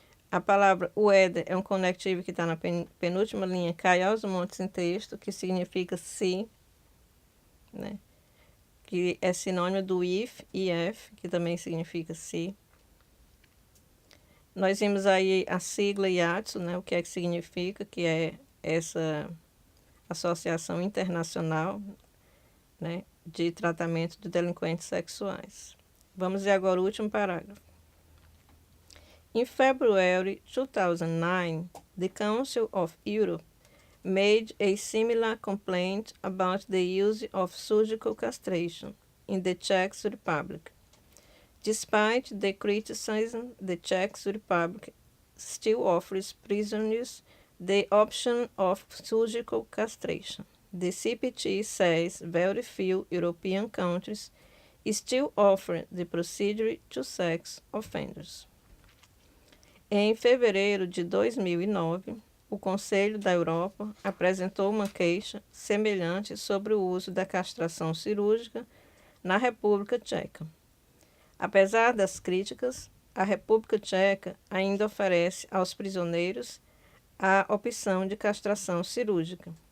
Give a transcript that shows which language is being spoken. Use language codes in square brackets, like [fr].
[pt] A palavra whether é um conectivo que está na penúltima linha, cai aos montes em texto, que significa se, né, que é sinônimo do if e if, que também significa se. Nós vimos aí a sigla IATSO, né, o que é que significa, que é essa Associação Internacional, né, de Tratamento de Delinquentes Sexuais. Vamos ver agora o último parágrafo. [en] In February 2009, the Council of Europe made a similar complaint about the use of surgical castration in the Czech Republic. Despite the criticism, the Czech Republic still offers prisoners the option of surgical castration. The CPT says very few European countries still offer the procedure to sex offenders. [pt] Em fevereiro de 2009, o Conselho da Europa apresentou uma queixa semelhante sobre o uso da castração cirúrgica na República Tcheca. Apesar das críticas, a República Tcheca ainda oferece aos prisioneiros a opção de castração cirúrgica.